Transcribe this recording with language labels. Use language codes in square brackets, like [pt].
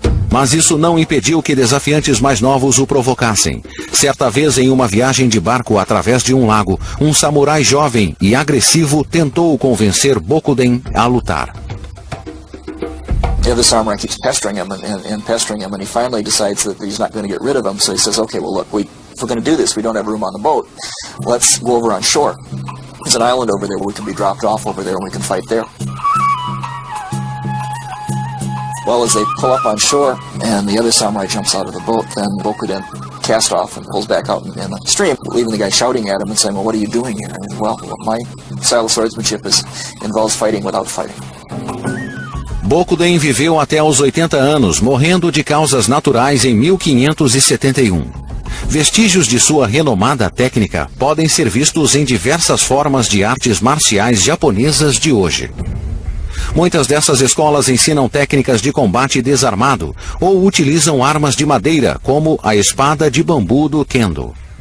[pt] Mas isso não impediu que desafiantes mais novos o provocassem. Certa vez, em uma viagem de barco através de um lago, um samurai jovem e agressivo tentou convencer Bokuden a lutar. [en] The other samurai keeps pestering him and pestering him, and he finally decides that he's not going to get rid of him, so he says, okay, well, look, if we're going to do this, we don't have room on the boat. Let's go over on shore. There's an island over there where we can be dropped off over there and we can fight there. Well, as they pull up on shore and the other samurai jumps out of the boat, then Bokuden casts off and pulls back out in the stream, leaving the guy shouting at him and saying, well, what are you doing here? And, well, my style of swordsmanship involves fighting without fighting. [pt] Bokuden viveu até os 80 anos, morrendo de causas naturais em 1571. Vestígios de sua renomada técnica podem ser vistos em diversas formas de artes marciais japonesas de hoje. Muitas dessas escolas ensinam técnicas de combate desarmado ou utilizam armas de madeira, como a espada de bambu do Kendo.